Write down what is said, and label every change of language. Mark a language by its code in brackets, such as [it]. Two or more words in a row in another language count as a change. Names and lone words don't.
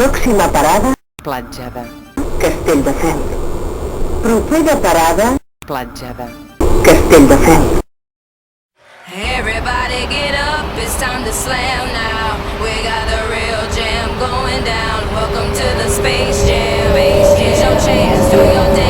[ca] Pròxima parada, Platja de. Castelldefels. Propera parada, Platja de. Castelldefels. [en] Everybody get up, it's time to slam now. We got the real jam going down. Welcome to the Space Jam. Here's your chance, do your